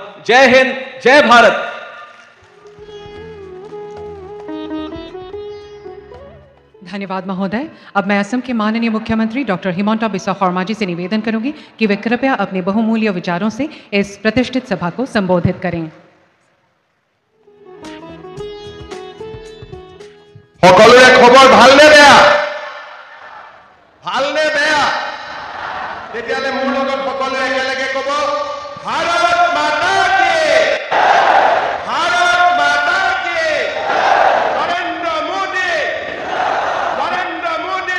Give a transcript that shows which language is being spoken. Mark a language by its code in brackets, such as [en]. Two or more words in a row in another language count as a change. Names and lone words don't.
[hi] जय हिंद, जय भारत। धन्यवाद महोदय। अब मैं असम के माननीय मुख्यमंत्री डॉक्टर हिमंता बिस्वा शर्मा जी से निवेदन करूंगी कि वे कृपया अपने बहुमूल्य विचारों से इस प्रतिष्ठित सभा को संबोधित करें। [as] সকলোৰে খবৰ ভালনে বেয়া? ভালনে বেয়া? তেতিয়ালে মোৰ লগত সকলোৱে একেলগে ক'ব, [hi] भारत माता की, भारत माता की, [as] নৰেন্দ্ৰ মোদী, নৰেন্দ্ৰ মোদী।